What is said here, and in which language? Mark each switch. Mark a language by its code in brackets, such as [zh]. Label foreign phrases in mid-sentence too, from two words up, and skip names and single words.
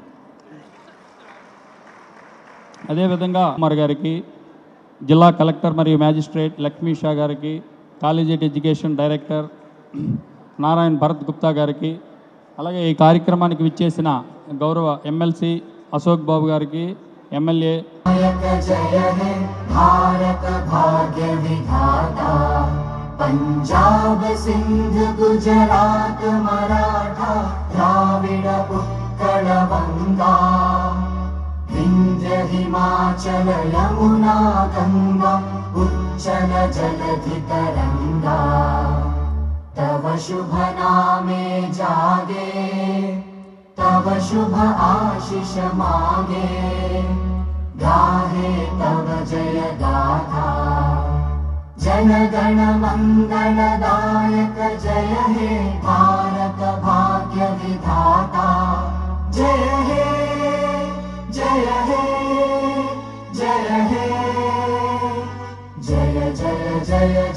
[te] అదేవిధంగా కుమార్ గారికి, జిల్లా కలెక్టర్ మరియు మ్యాజిస్ట్రేట్ లక్ష్మీ షా గారికి, [en] Collegiate Education Director [te] నారాయణ్ భరత్ గుప్తా గారికి, అలాగే ఈ కార్యక్రమానికి విచ్చేసిన గౌరవ ఎమ్మెల్సీ అశోక్ బాబు గారికి, ఎమ్మెల్యే [bn] জয় হে ভারত ভাগ্য বিধাতা পঞ্জাব সিন্ধ গুজরাট মরাঠা দ্রাবিড় উৎকল বঙ্গ বিন্ধ্য হিমাচল যমুনা গঙ্গা উচ্ছল জলধি তরঙ্গ তব শুভ নামে জাগে তব শুভ আশিস মাগে গাহে তব জয় গাথা জন গণ মঙ্গলদায়ক জয় হে ভারত ভাগ্য বিধাতা জয় হে জয় হে জয় হে জয় জয় জয়